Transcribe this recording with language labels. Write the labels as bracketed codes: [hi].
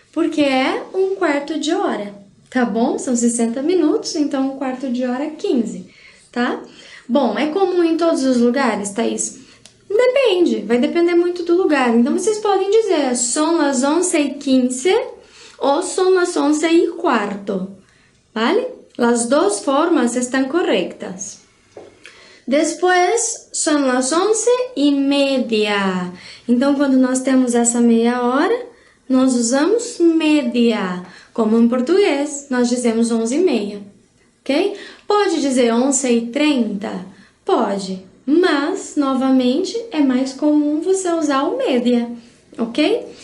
[pt] Porque é um quarto de hora, tá bom? São 60 minutos, então um quarto de hora é 15, tá? Bom, é comum em todos os lugares, Thaís? Depende, vai depender muito do lugar. Então, vocês podem dizer, são as 11:15 ou [es] son las 11:15, ¿vale? Las dos formas están correctas. Después, son las 11:30. [pt] Então, quando nós temos essa meia hora, nós usamos media. Como em português, nós dizemos 11:30, ok? Pode dizer 11h30? Pode, mas, novamente, é mais comum você usar o média, ok?